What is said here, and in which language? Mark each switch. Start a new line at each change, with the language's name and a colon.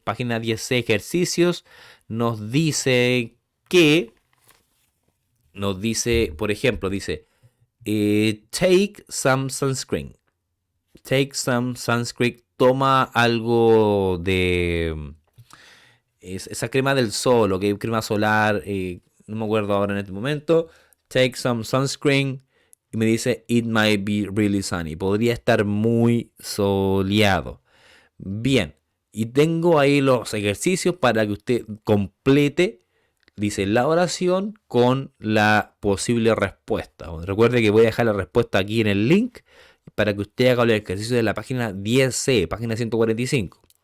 Spanish: Página 10C ejercicios nos dice que, por ejemplo, dice,
English: take some sunscreen. Take some sunscreen.
Spanish: Toma algo de esa crema del sol, ¿ok? Crema solar, no me acuerdo ahora en este momento.
English: Take some sunscreen.
Spanish: Y me dice,
English: it might be really sunny.
Spanish: Podría estar muy soleado. Bien. Y tengo ahí los ejercicios para que usted complete, dice, la oración con la posible respuesta. Recuerde que voy a dejar la respuesta aquí en el link para que usted haga los ejercicios de la página 10C, página 145.